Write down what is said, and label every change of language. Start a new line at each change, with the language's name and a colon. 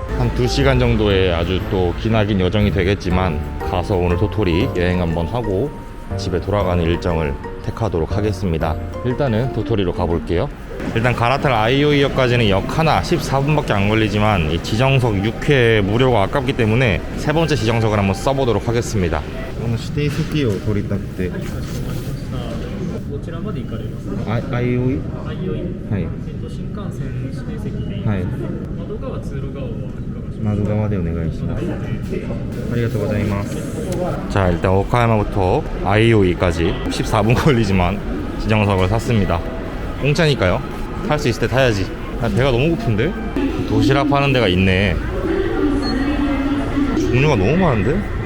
Korean: 한 2시간 정도의 아주 또 기나긴 여정이 되겠지만 가서 오늘 도토리 여행 한번 하고 집에 돌아가는 일정을 택하도록 하겠습니다. 일단은 도토리로 가볼게요. 일단 갈아탈 아이오이역까지는 역 하나 14분밖에 안 걸리지만 이 지정석 6회 무료가 아깝기 때문에 세 번째 지정석을 한번 써보도록 하겠습니다. 오늘 시대의 새끼요 도리 딱 때.
Japanese: どちらまで行かれます？ 아이오이? あいよい。はい。新幹線指定席でいいです。はい。窓側、通路側はいかがしますか？窓側でお願いします。ありがとうございます。
Korean: 자, 일단 오카야마부터 아이오이까지 14분 걸리지만 지정석을 샀습니다. 공짜니까요. 탈 수 있을 때 타야지. 배가 너무 고픈데? 도시락 파는 데가 있네. 종류가 너무 많은데?